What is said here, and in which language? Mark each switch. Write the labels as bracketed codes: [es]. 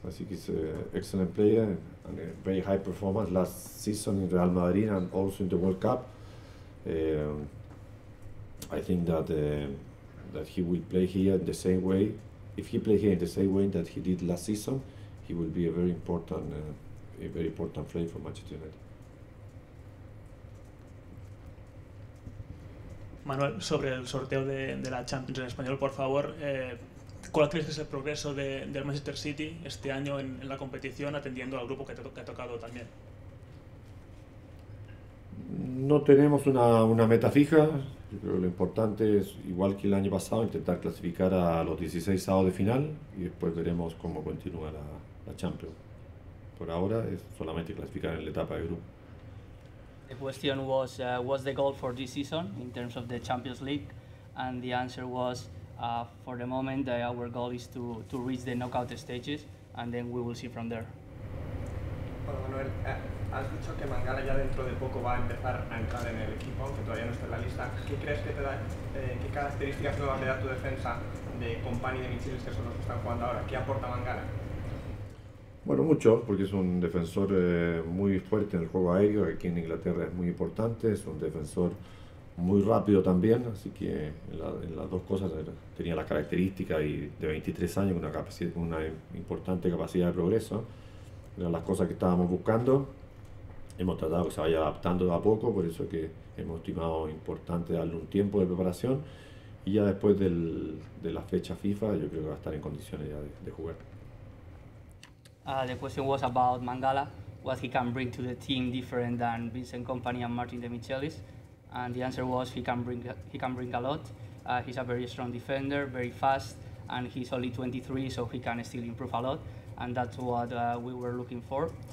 [en] I think he's an excellent player and a very high performance last season in Real Madrid and also in the World Cup. I think that that he will play here in the same way. If he play here in the same way that he did last season, he will be a very important player for Manchester United. [es] Manuel, sobre el sorteo de la Champions en español, por favor, ¿cuál crees que es el progreso del Manchester City este año en la competición, atendiendo al grupo que ha tocado también? No tenemos una meta fija. Yo creo que lo importante es, igual que el año pasado, intentar clasificar a los 16 avos de final y después veremos cómo continúa la Champions. Por ahora es solamente clasificar en la etapa de grupo. [en] The question was, what's the goal for this season in terms of the Champions League? And the answer was, for the moment, our goal is to reach the knockout stages, and then we will see from there. [es] Hola Manuel, has dicho que Mangala ya dentro de poco va a empezar a entrar en el equipo, aunque todavía no está en la lista. ¿Qué crees que te da, qué características nuevas le da tu defensa de Company y de Michelis, que son los que están jugando ahora? ¿Qué aporta Mangala? Bueno, mucho, porque es un defensor muy fuerte en el juego aéreo, que aquí en Inglaterra es muy importante, es un defensor muy rápido también, así que en las dos cosas tenía la característica y de 23 años, una importante capacidad de progreso. Eran las cosas que estábamos buscando. Hemos tratado que se vaya adaptando de a poco, por eso que hemos estimado importante darle un tiempo de preparación y ya después de la fecha FIFA yo creo que va a estar en condiciones ya de jugar. [en] The question was about Mangala, what he can bring to the team different than Vincent Kompany and Martin de Michelis, and the answer was he can bring a lot. He's a very strong defender, very fast, and he's only 23, so he can still improve a lot, and that's what we were looking for.